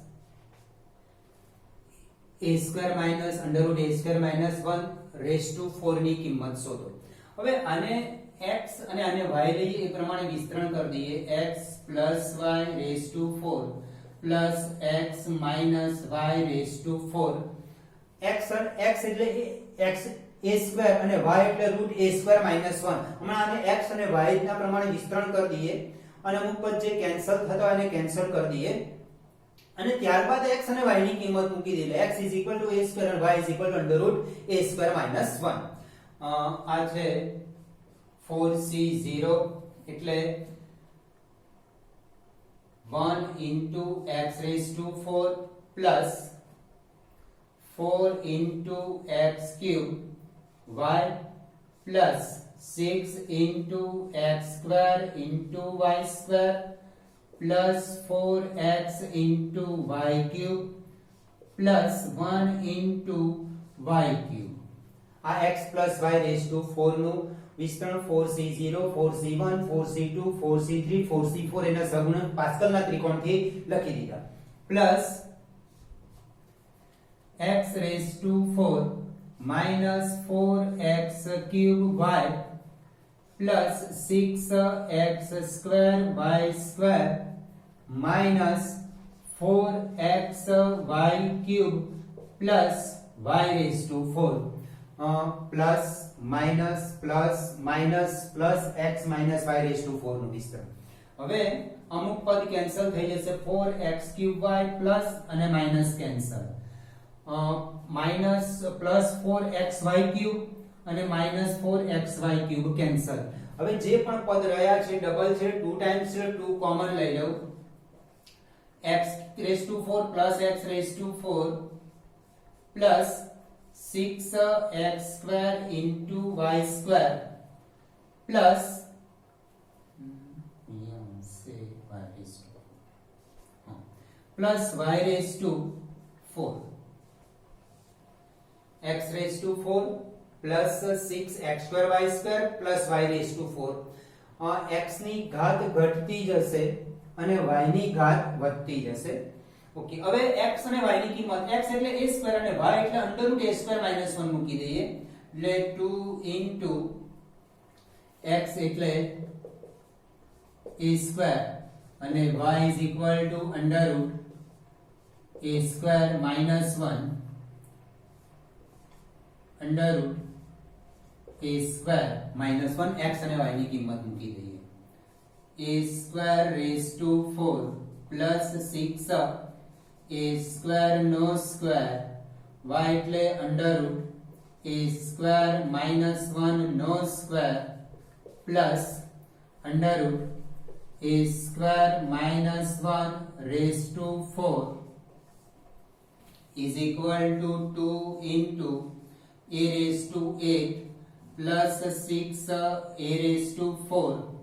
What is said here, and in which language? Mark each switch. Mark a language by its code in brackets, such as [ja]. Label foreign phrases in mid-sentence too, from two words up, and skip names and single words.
[en] a square minus under root a square minus 1 raised to 4 [gu] ની કિંમત શોધો. હવે આને x અને આને y લઈએ એ પ્રમાણે વિસ્તરણ કરી દઈએ, [en] x plus y raised to 4 plus x minus y raised to 4, x એટલે x a square અને y એટલે √a square minus 1. [gu] હમણાં આને x અને y ના પ્રમાણે વિસ્તરણ કરી દઈએ અને અમુક પદ જે કેન્સલ થતા હોય એને કેન્સલ કરી દઈએ અને ત્યારબાદ x અને y ની કિંમત મૂકી દઈએ, [en] x is equal to a square and y is equal to under root a square minus 1. [gu] આ છે [en] 4c0 એટલે 1 into x raised to 4 plus 4 into x cube y plus 6 into x square into y square plus 4x into y cube plus 1 into y cube. [gu] આ [en] x plus y raised to 4 [gu] નું વિસ્તરણ 4c0 4c1 4c2 4c3 4c4 એના સહગુણક પાસ્કલના ત્રિકોણથી લખી દીધા plus [en] x raised to 4 minus 4x cube y plus 6x square y square minus 4xy cube plus y raised to 4 plus minus x minus y raised to 4 [gu] નું વિસ્તરણ. હવે અમુક પદ કેન્સલ થઈ જશે, 4x³ પ્લસ અને માઈનસ કેન્સલ, માઈનસ પ્લસ 4xy³ અને માઈનસ 4xy³ કેન્સલ. હવે જે પણ પદ રહ્યા છે ડબલ છે, 2 ટાઈમ્સ છે, 2 કોમન લઈ લઉં, [en] x⁴ plus x⁴ plus 6x² into y square plus y raised to 4, x⁴ plus 6x² y square plus y raised to 4. [gu] x ની ઘાત ઘટતી જશે અને y ની ઘાત વધતી જશે. ઓકે, હવે x અને y ની કિંમત, x એટલે a² અને y એટલે √a² - 1 મૂકી દઈએ, એટલે 2 into x એટલે a² અને [en] y is equal to [gu] √a² - 1 √a² - 1 x અને y ની કિંમત મૂકી દઈએ. [en] a² raised to 4 plus 6 a² નો સ્ક્વેર, y એટલે √a² - 1 નો સ્ક્વેર પ્લસ √a² - 1 raised to 4 is equal to 2 into a raised to 8 plus 6 a raised to 4